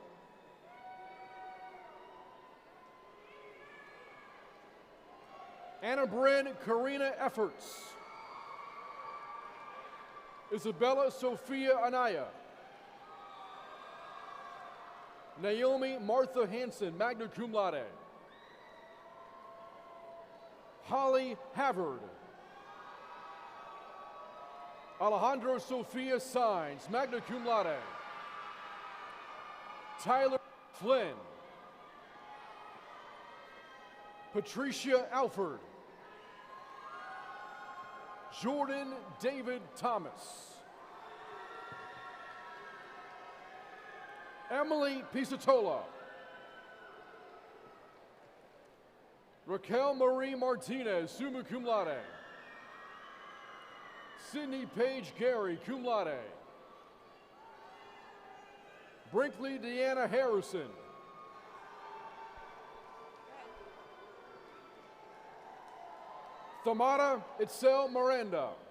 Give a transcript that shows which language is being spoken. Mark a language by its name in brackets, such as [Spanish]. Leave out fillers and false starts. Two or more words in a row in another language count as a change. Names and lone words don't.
[English] Anna Bryn Karina Efforts. Isabella Sophia Anaya. Naomi Martha Hanson, [Latin] magna cum laude. [English] Holly Havard. Alejandro Sofia Sainz, [Latin] magna cum laude. [English] Tyler Flynn. Patricia Alford. Jordan David Thomas. Emily Pisatola. Raquel Marie Martinez, [Latin] summa cum laude. [English] Sydney Paige Gary, [Latin] cum laude. [English] Brinkley Deanna Harrison. Thamara Itzel Miranda.